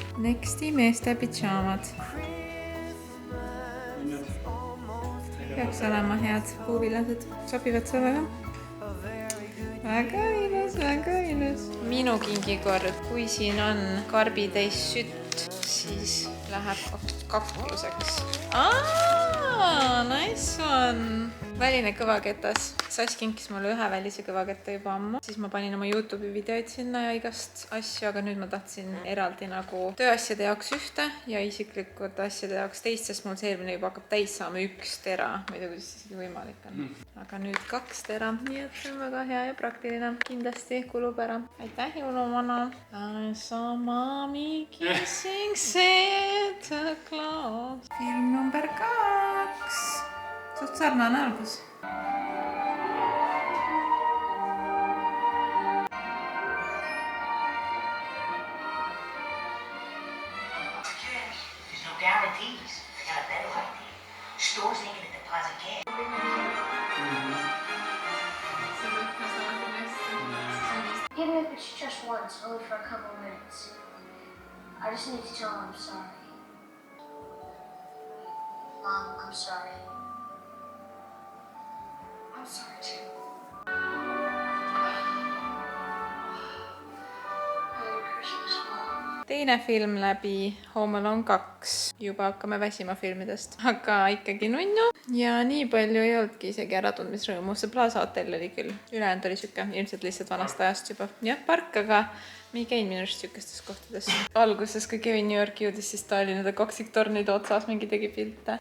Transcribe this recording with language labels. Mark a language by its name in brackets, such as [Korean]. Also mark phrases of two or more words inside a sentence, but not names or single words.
[Estonian] Nexti meeste pidžaamad. Peaks olema head puuvilased. Sobivad sulle ka? Väga ilus. Minu kingikord, kui siin on karbitäis sütt, siis läheb kakluseks. [English] Nice one. [Estonian] Väline kõvaketas. Sass kinkis mulle ühe välise kõvaketta juba ammu. Siis ma panin oma YouTube'i videoid sinna ja igast asju, aga nüüd ma tahtsin eraldi nagu tööasjade jaoks ühte ja isiklikud asjade jaoks teist, sest mul see eelmine juba hakkab täis saama 1 tera. Ma ei tea, kuidas isegi võimalik on. Aga nüüd 2 tera. Nii et see on väga hea ja praktiline. Kindlasti kulub ära. Aitäh, jõuluvana. [English] I saw mommy kissing Santa Claus. [Estonian] Film number 2. Suht sarnane algus. [English] There's no guarantees. I got a better idea. Stores ain't gonna deposit cash. Even if it's just once, only for a couple minutes. I just need to tell him I'm sorry. Mom, I'm sorry. I'm sorry too. Merry Christmas, Mom. [Estonian] Teine film läbi, Home Alone 2. Juba hakkame väsima filmidest, aga ikkagi nunnu. Ja nii palju ei olnudki isegi äratundmisrõõmu. See Plaza Hotel oli küll. Ülejäänud oli siuke ilmselt lihtsalt vanast ajast juba. Jah, park, aga me ei käinud minu arust siukestes kohtades. Alguses, kui Kevin New Yorki jõudis, siis ta oli nende kaksiktornide otsas mingi tegi pilte.